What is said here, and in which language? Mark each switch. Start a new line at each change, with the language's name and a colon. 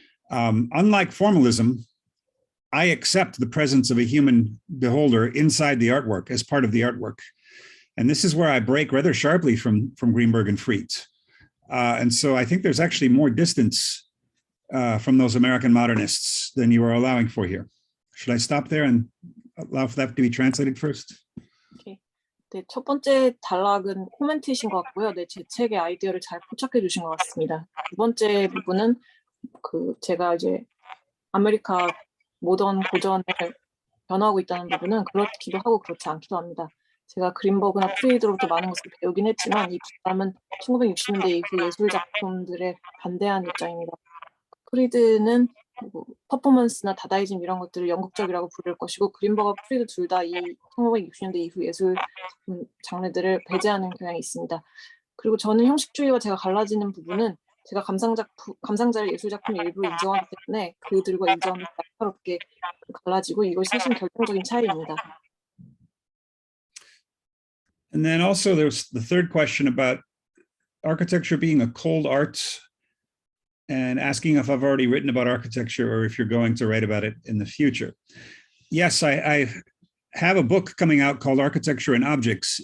English: Unlike formalism, I accept the presence of a human beholder inside the artwork as part of the artwork. And this is where I break rather sharply from Greenberg and Fried. And so I think there's actually more distance from those American modernists than you are allowing for here. Should I stop there and allow for that to be translated first? Okay.
Korean: 네, 첫 번째 단락은 코멘트이신 것 같고요. 네, 제 책의 아이디어를 잘 포착해 주신 것 같습니다. 두 번째 부분은 제가 이제 아메리카 모던 고전을 변화하고 있다는 부분은 그렇기도 하고 그렇지 않기도 합니다. 제가 그린버그나 프리드로부터 많은 것을 배우긴 했지만 이 사람은 1960년대 이후 예술 작품들에 반대하는 입장입니다. 프리드는 퍼포먼스나 다다이즘 이런 것들을 연극적이라고 부를 것이고 그린버그와 프리드 둘 다 이 1960년대 이후 예술 장르들을 배제하는 경향이 있습니다. 그리고 저는 형식주의와 제가 갈라지는 부분은 제가 감상자를 예술 작품의 일부 인정하기 때문에 그들과 인정하면 날카롭게 갈라지고 이것이 사실 결정적인 차이입니다.
English: And then also there's the third question about architecture being a cold art and asking if I've already written about architecture or if you're going to write about it in the future. Yes, I have a book coming out called Architecture and Objects.